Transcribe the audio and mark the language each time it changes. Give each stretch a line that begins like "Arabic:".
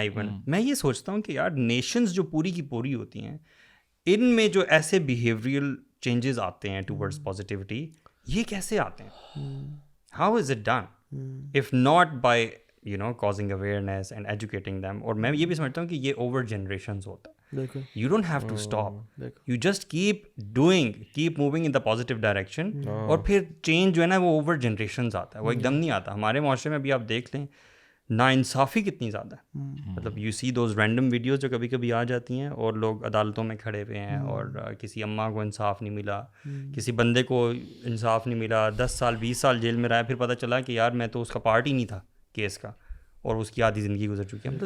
Urdu: Even میں یہ سوچتا ہوں کہ یار نیشنز جو پوری کی پوری ہوتی ہیں, ان میں جو ایسے بیہیویئرل چینجز آتے ہیں ٹورڈز پازیٹیوٹی, یہ کیسے آتے ہیں؟
English: How is it done if not by causing awareness and educating them.
Urdu: اور میں یہ بھی سمجھتا ہوں کہ یہ
English: over generations
Urdu: ہوتا ہے.
English: You don't have to stop. You just keep moving in the positive direction.
Urdu: اور پھر change جو ہے نا وہ
English: over generations
Urdu: آتا ہے, وہ ایک دم نہیں آتا. ہمارے معاشرے میں بھی آپ دیکھ لیں ناانصافی کتنی زیادہ ہے. مطلب
English: you see those random videos
Urdu: جو کبھی کبھی آ جاتی ہیں, اور لوگ عدالتوں میں کھڑے ہوئے ہیں اور کسی اماں کو انصاف نہیں ملا, کسی بندے کو انصاف نہیں ملا, 10 سال 20 سال جیل میں رہا, پھر پتہ چلا کہ یار میں تو اس کا پارٹ ہی نہیں تھا کیس کا, اور اس کی آدھی زندگی گزر چکی ہے.